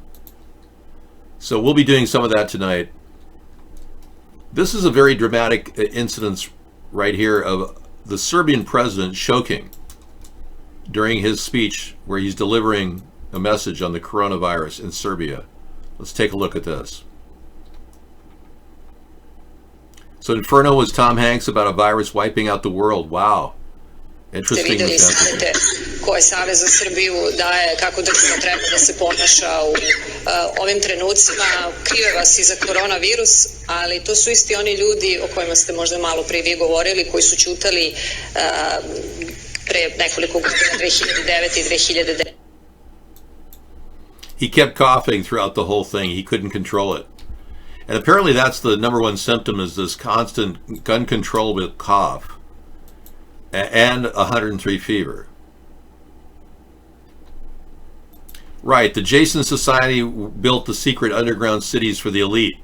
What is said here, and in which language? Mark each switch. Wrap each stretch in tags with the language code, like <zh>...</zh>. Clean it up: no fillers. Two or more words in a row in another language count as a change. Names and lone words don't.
<en>So we'll be doing some of that tonight. This is a very dramatic incident right here of the Serbian president choking during his speech where he's delivering a message on the coronavirus in Serbia. Let's take a look at this. So Inferno was Tom Hanks about a virus wiping out the world. Wow. Interesting.</en> <sr>Vidjeli savete koje Savez za Srbiju daje kako država treba da se ponaša u ovim trenucima. Krive vas i za koronavirus, ali to su isti oni ljudi o kojima ste možda malo prije vi govorili, koji su ćutali pre nekoliko godina, 2009 i 2010.</sr> <en>He kept coughing throughout the whole thing. He couldn't control it. And apparently that's the number one symptom, is this constant uncontrollable cough and 103 fever. Right, the Jason Society built the secret underground cities for the elite.</en>